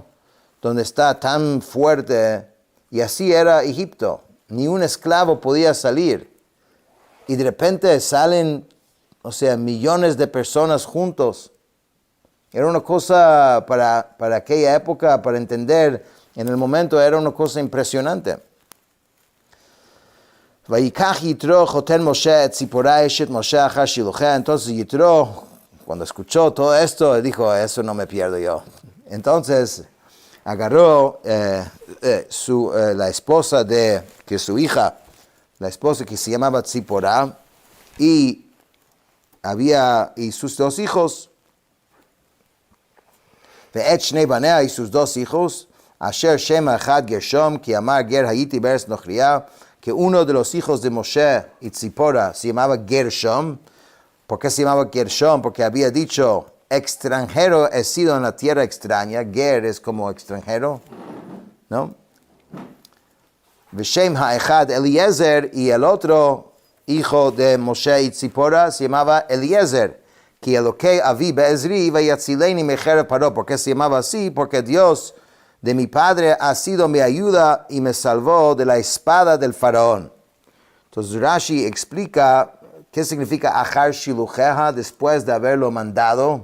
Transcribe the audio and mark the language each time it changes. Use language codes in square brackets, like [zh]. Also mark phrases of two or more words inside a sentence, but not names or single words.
[es] Donde está tan fuerte, y así era Egipto, ni un esclavo podía salir. Y de repente salen, millones de personas juntos. Era una cosa para aquella época, para entender, en el momento era una cosa impresionante. [he] ויקח יתרו חתן משה את צפורה אשת משה אחר שלוחיה. [es] Entonces Yitro, cuando escuchó todo esto, dijo, eso no me pierdo yo. Entonces agarró la esposa que su hija, la esposa que se llamaba Zipporah, y sus 2 hijos, [he] ואת שני בניה, [es] y sus 2 hijos, [he] אשר שם האחד גרשם, כי אמר גר הייתי בארץ נכריה, [es] que uno de los hijos de Moshe y Zipporah se llamaba Gershom. ¿Por qué se llamaba Gershom? Porque había dicho, extranjero he sido en la tierra extraña. Ger es como extranjero, ¿no? [he] ושם האחד אליעזר, [es] y el otro hijo de Moshe y Zipporah se llamaba Eliezer. [he] כי אלהי אבי בעזרי ויצלני מחרב פרעה. [es] ¿Por qué se llamaba así? Porque Dios de mi padre ha sido mi ayuda y me salvó de la espada del faraón. Entonces Rashi explica qué significa [he] אחר שלוחיה, [es] después de haberlo mandado.